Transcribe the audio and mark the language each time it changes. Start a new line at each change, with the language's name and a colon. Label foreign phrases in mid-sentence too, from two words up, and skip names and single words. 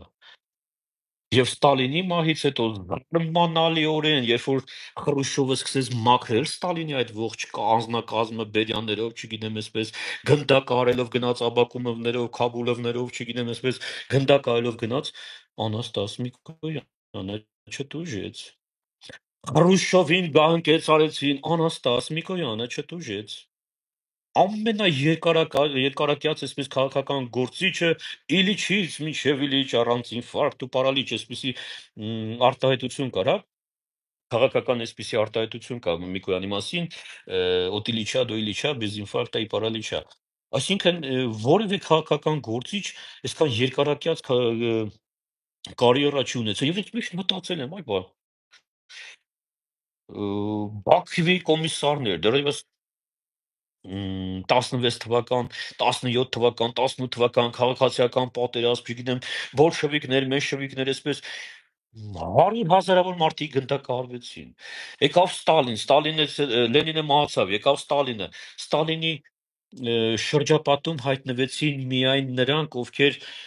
Armenian: Եվ Ստալինի մահից հետո զարմանալիորեն, երբ որ Խրուշչովը սկսեց մաքրել Ստալինի այդ ողջ անձնակազմը բերյաններով, չգիտեմ, այսպես գնդակարելով գնաց Աբակումովներով, Քաբուլովներով, չգիտեմ, այսպես գնդակարելով գնաց, Անաստաս Միկոյանը չտուժեց։ Խրուշչովին գահընկեց Անաստաս Միկոյանը չտուժեց։ Երկարակյաց այսպես քաղաքական գործիչը Իլիչից մինչև Իլիչ առանց ինֆարկտ ու պարալիչ այսպեսի արտահայտություն կար, հա, քաղաքական այսպեսի արտահայտություն կա Միկոյանի մասին,
Russian: «От Ильича до Ильича без инфаркта и паралича»։
Armenian: Այսինքն որևէ քաղաքական գործիչ այսքան երկարակյաց կարիերա չի ունեցել։ Եվ ես միշտ մտածել եմ, այ բա Բաքվի կոմիսարներ, դեռևս 16 թվական, 17 թվական, 18 թվական քաղաքացիական պատերազմ, չգիտեմ, բոլշևիկներ, մենշևիկներ, այսպես հարյուր հազարավոր մարդիկ գնդակահարվեցին։ Եկավ Ստալինը, Լենինը մահացավ, եկավ Ստալինի շրջապատում հայտնվեցին միայն նրանք, ովքեր